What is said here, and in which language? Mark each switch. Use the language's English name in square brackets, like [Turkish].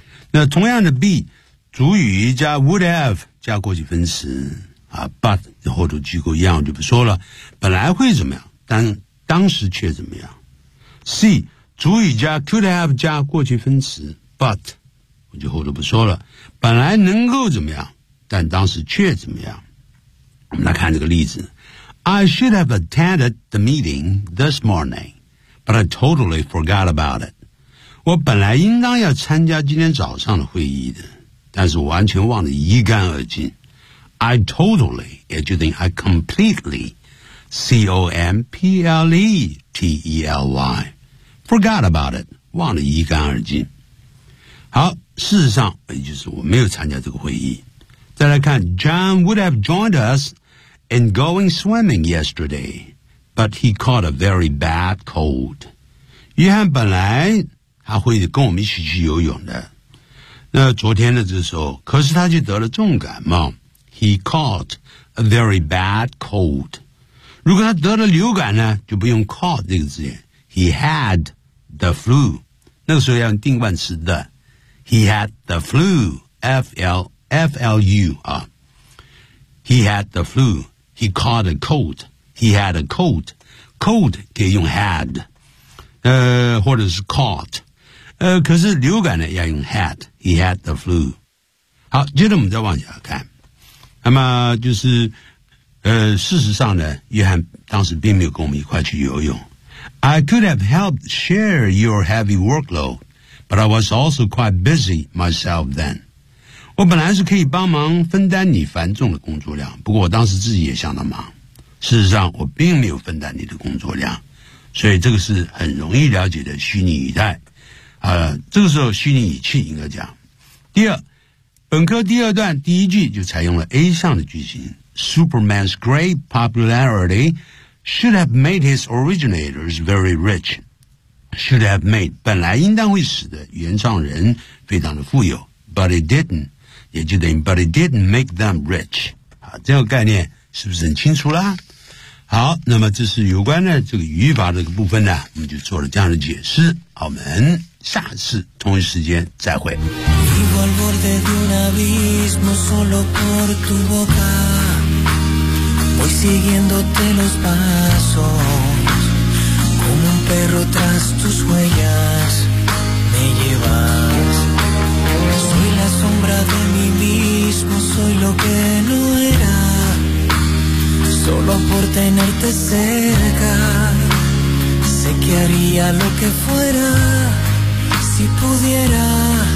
[Chinese] 那同样的 be 主语加 would have 加过去分词啊 ，but 后头句构一样就不说了。本来会怎么样，但当时却怎么样 ？C 主语加 could have 加过去分词 ，but 我就后头不说了。本来能够怎么样，但当时却怎么样？我们来看这个例子 [English] ：I should have attended the meeting this morning, but I totally forgot about it. [Chinese] 我本来应当要参加今天早上的会议的，但是完全忘得一干二净。 [English] I totally, [Chinese] 也就等于 [English] I completely, C-O-M-P-L-E-T-E-L-Y, forgot about it, [Chinese] 忘得一干二净。好，事实上，也就是我没有参加这个会议。再来看 [English] ,John would have joined us in going swimming yesterday, but he caught a very bad cold. [Chinese] 约翰本来他会跟我们一起去游泳的。那昨天的这时候，可是他就得了重感冒。 [English] He caught a very bad cold. [Chinese] 如果他得了流感呢，就不用 caught 这个字眼。 [English] He had the flu. [Chinese] 那个时候要用定冠词的。 [English] He had the flu. F-L-F-L-U 啊。 He had the flu. He caught a cold. He had a cold. Cold [Chinese] 可以用 [English] had， [Chinese] 或者是 [English] caught， [Chinese] 可是流感呢要用 [English] had。He had the flu. [Chinese] 好，接着我们再往下看。那么就是事实上呢，约翰当时并没有跟我们一块去游泳。 [English] I could have helped share your heavy workload, but I was also quite busy myself then. [Chinese] 我本来是可以帮忙分担你繁重的工作量，不过我当时自己也相当忙。事实上我并没有分担你的工作量，所以这个是很容易了解的虚拟语态。这个时候虚拟语气应该讲。第二，本科第二段第一句就采用了 A 项的句型 [English] Superman's great popularity should have made his originators very rich. Should have made [Chinese] 本来应当会使得原创人非常的富有 [English] But it didn't [Chinese] 也就等于 [English] But it didn't make them rich. [Chinese] 好，这个概念是不是很清楚啦？好，那么这是有关的这个语法这个部分呢，我们就做了这样的解释。我们下次同一时间再会。 [Spanish] Abismo solo por tu boca Voy siguiéndote los pasos Como un perro tras tus huellas Me llevas Soy la sombra de mí mismo Soy lo que no era Solo por tenerte cerca Sé que haría lo que fuera Si pudierasyou